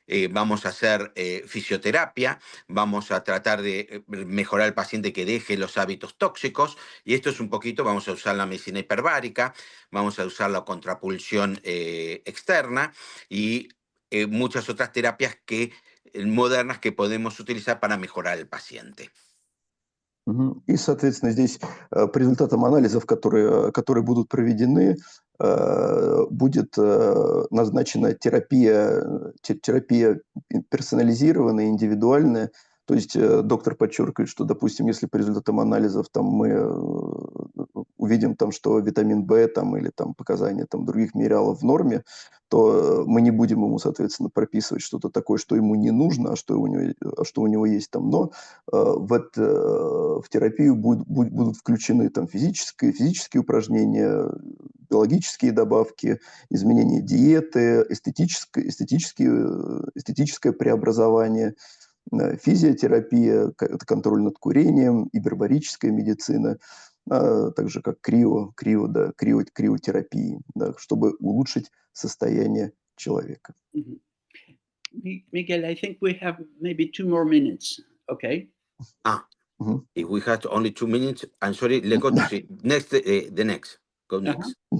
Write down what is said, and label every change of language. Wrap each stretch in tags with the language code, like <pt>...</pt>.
<es>Vamos a hacer fisioterapia, vamos a tratar de mejorar al paciente que deje los hábitos tóxicos, y esto es un poquito, vamos a usar la medicina hiperbárica, vamos a usar la contrapulsión externa y muchas otras terapias modernas que podemos utilizar para mejorar el paciente. Мгм.</es> <ru>И, соответственно, здесь по результатам анализов, которые будут проведены, будет назначена терапия персонализированная, индивидуальная. То есть доктор подчеркивает, что, допустим, если по результатам анализов там, мы увидим, там, что витамин В там, или там, показания там, других минералов в норме, то мы не будем ему, соответственно, прописывать что-то такое, что ему не нужно, а что у него есть там. Но в терапию будут включены там, физические упражнения, биологические добавки, изменение диеты, эстетическое преобразование, физиотерапия, контроль над курением, гипербарическая медицина, также как криотерапии, да, чтобы улучшить состояние человека.</ru> <en>Miguel, I think we have maybe 2 more minutes, okay? If we have only 2 minutes, I'm sorry, let's go to see. Next, the next. Go next.</en>